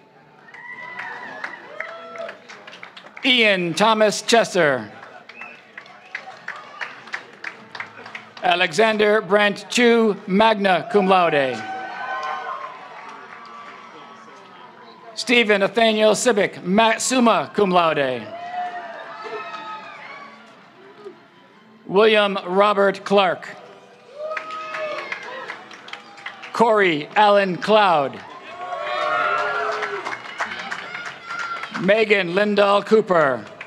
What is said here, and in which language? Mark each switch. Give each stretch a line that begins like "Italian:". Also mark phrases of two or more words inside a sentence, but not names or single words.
English: Ian Thomas Chesser. Alexander Brent Chu,
Latin: magna cum laude.
English: Stephen Nathaniel Sibic,
Latin: summa cum laude.
English: William Robert Clark. Corey Allen Cloud. Megan Lindahl Cooper.